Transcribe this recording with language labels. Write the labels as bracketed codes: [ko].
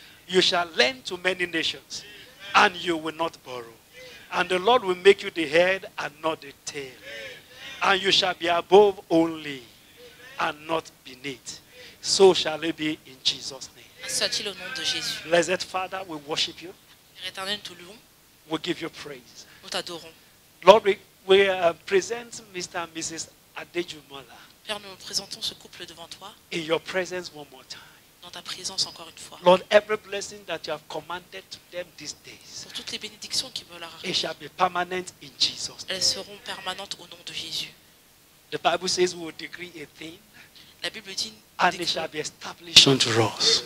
[en] You shall lend to many nations, and you will not borrow. And the Lord will make you the head and not the tail. And you shall be above only, and not beneath. So shall it be in Jesus' name. [fr] Soit-il au nom de Jésus. [en] Blessed Father, we worship you. [fr] Père éternel, nous te louons, [en] We give you praise. [fr] nous t'adorons. [en] Lord, we present Mr. and Mrs. Adejumola [fr] Père, nous présentons ce couple devant toi, [en] in your presence one more time. [fr] dans ta présence encore une fois. [en] Lord, every blessing that you have commanded to them these days, [fr] Pour toutes les bénédictions qui veulent leur [en] it [fr] arriver, [en] shall be permanent in Jesus' name. [fr] elles seront permanentes au nom de Jésus. [en] The Bible says we will decree a thing, [fr] La Bible dit [en] and it shall be established unto us.